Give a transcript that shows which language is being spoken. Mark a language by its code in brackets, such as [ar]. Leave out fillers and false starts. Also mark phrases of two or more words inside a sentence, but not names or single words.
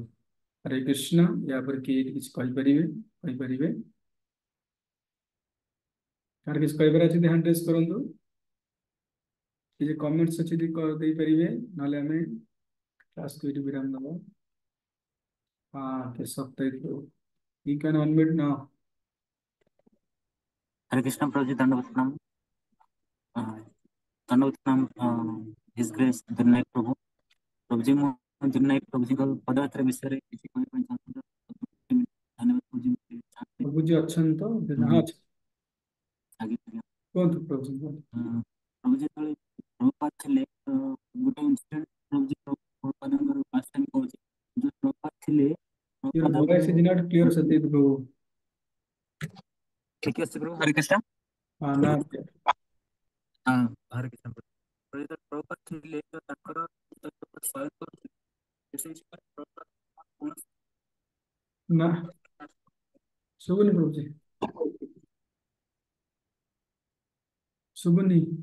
[or] ହରେ କୃଷ୍ଣ। ୟା ପରେ କିଏ କିଛି କହିପାରିବେ? କାହାର କିଛି କହିବାର ଅଛି [en] hand raise [or] କରନ୍ତୁ। କିଛି କମେଣ୍ଟସ ଅଛି ଯଦି ଦେଇପାରିବେ, ନହେଲେ ଆମେ କ୍ଲାସକୁ ଏଇଠି ବିରାମ ଦେବା। କେଶବ ଦେଇଥିଲୁ, [en] you can unmute now. [hi] हरे कृष्ण प्रभु जी, दंडवत प्रणाम। दंडवत प्रणाम। [en] His Grace [hi] दुर्नायक प्रभु। प्रभु जी, [or] ମୁଁ ଦୁର୍ନାୟକ ପ୍ରଭୁ ଜୀଙ୍କ ପଦଯାତ୍ରା ବିଷୟରେ କିଛି କହିବା ପାଇଁ ଚାହୁଁଥିଲି। ଧନ୍ୟବାଦ ପ୍ରଭୁ ଜୀ। ପ୍ରଭୁଜୀ ଅଛନ୍ତି ତ? ହଁ, ଅଛି। ଆଜ୍ଞା। କୁହନ୍ତୁ ପ୍ରଭୁଜୀ, କୁହନ୍ତୁ। ପ୍ରଭୁ ଯେତେବେଳେ ପ୍ରଭୁପାଦ ଥିଲେ, ଗୋଟେ ଇନସିଡେଣ୍ଟ ପ୍ରଭୁ ଜୀ ପ୍ରଭୁପାଦଙ୍କର [en] first time [or] କହୁଛି। ଯୋଉ ପ୍ରଭୁପାଦ ଥିଲେ, [en] Your voice is not clear, Satyajit Prabhu. [or] ଠିକ ଅଛି ପ୍ରଭୁ। ହରେ କୃଷ୍ଣ। ନା, ହରେ କୃଷ୍ଣ ପ୍ରଭୁ। ଯେତେବେଳେ ପ୍ରଭୁପାଦ ଥିଲେ, ତ ତାଙ୍କର ଶହେ ନା, ଶୁଭୁନି ପ୍ରଭୁଜୀ, ଶୁଭୁନି।